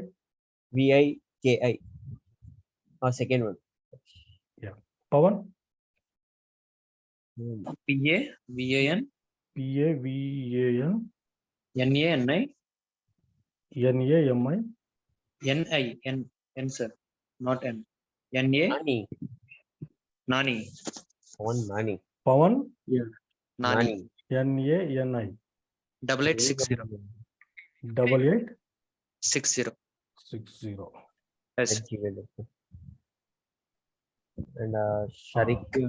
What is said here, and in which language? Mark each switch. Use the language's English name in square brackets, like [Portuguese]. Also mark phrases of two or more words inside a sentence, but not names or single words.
[English] VIKI. Second one. Yeah. Pawan? PA, VAN. PAVAN. NANI? NAMI. N sir, not N. NA Nani. Nani. One Nani. Pawan. Nani. NANI. 8860. 8860. 60. Yes. And Sharik.